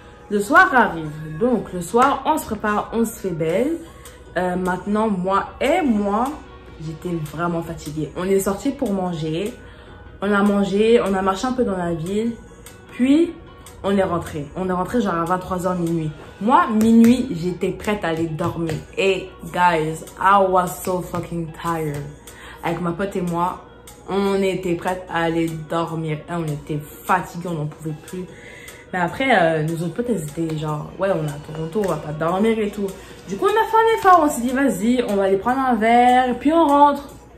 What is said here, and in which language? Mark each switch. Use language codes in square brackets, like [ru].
[fr] Le soir arrive, donc le soir, on se prépare, on se fait belle. Maintenant, moi, j'étais vraiment fatiguée. On est sorti pour manger, on a mangé, on a marché un peu dans la ville, puis... On est rentré genre à 23 h minuit. Moi, minuit, j'étais prête à aller dormir. [en] Et guys, I was so fucking tired. [fr] Avec ma pote et moi, on était prête à aller dormir. Et on était fatigués, on n'en pouvait plus. Mais après, nos autres potes, elles étaient genre, ouais, on est à Toronto, on va pas dormir et tout. Du coup, on a fait un effort, on s'est dit, vas-y, on va aller prendre un verre, puis on rentre.